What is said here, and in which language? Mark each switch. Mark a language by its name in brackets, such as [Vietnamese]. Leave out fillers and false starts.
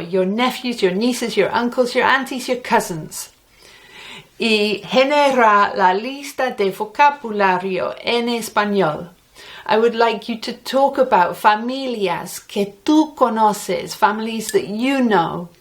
[English] Your nephews, your nieces, your uncles, your aunties, your cousins. [Spanish] Y genera la lista de vocabulario en español. [English] I would like you to talk about [Spanish] familias que tú conoces, [English] families that you know.